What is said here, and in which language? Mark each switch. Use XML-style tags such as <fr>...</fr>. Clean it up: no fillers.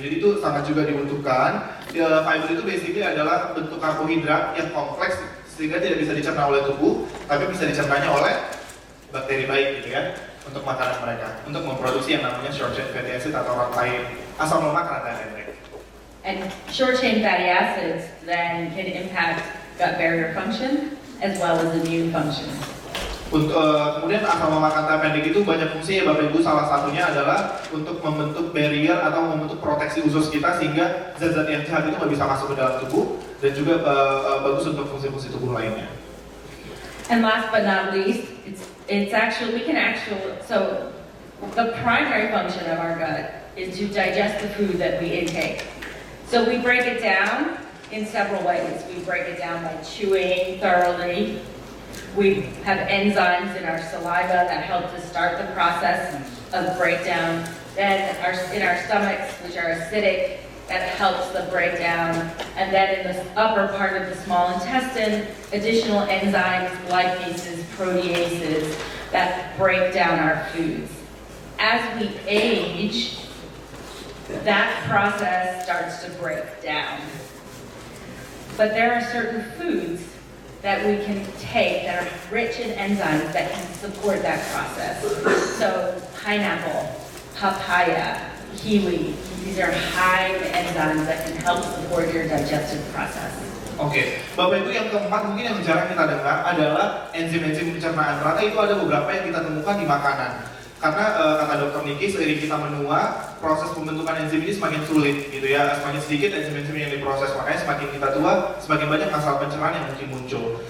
<id>Jadi itu sangat juga dibutuhkan. Fiber itu basically adalah bentuk karbohidrat yang kompleks sehingga tidak bisa dicerna oleh tubuh, tapi bisa dicernanya oleh bakteri baik gitu ya, untuk makanan mereka, untuk memproduksi yang namanya short chain fatty acid atau rantai asam lemak rantai pendek.</id> <en>And short-chain fatty acids then can impact gut barrier function as well as immune function.</en> <id>Untuk kemudian asam lemak rantai pendek itu banyak fungsi ya Bapak Ibu. Salah satunya adalah untuk membentuk barrier atau membentuk proteksi usus kita sehingga zat-zat yang jahat itu nggak bisa masuk ke dalam tubuh, dan juga bagus untuk fungsi-fungsi tubuh lainnya.</id> <en>And last but not least, it's actually, so the primary function of our gut is to digest the food that we intake. So we break it down in several ways. We break it down by chewing thoroughly. We have enzymes in our saliva that help to start the process of breakdown. Then in our stomachs, which are acidic, that helps the breakdown. And then in the upper part of the small intestine, additional enzymes, lipases, proteases, that break down our foods. As we age, that process starts to break down. But there are certain foods that we can take that are rich in enzymes that can support that process. So pineapple, papaya, kiwi, these are high in enzymes that can help support your digestive process.</en> <id>Oke, Bapak Ibu, yang keempat mungkin yang jarang kita dengar adalah enzim-enzim pencernaan. Ternyata itu ada beberapa yang kita temukan di makanan. Karena kata Dr. Niki, seiring kita menua, proses pembentukan enzim ini semakin sulit gitu ya. Semakin sedikit enzim-enzim yang diproses, makanya semakin kita tua, semakin banyak masalah pencernaan yang mungkin muncul.</id>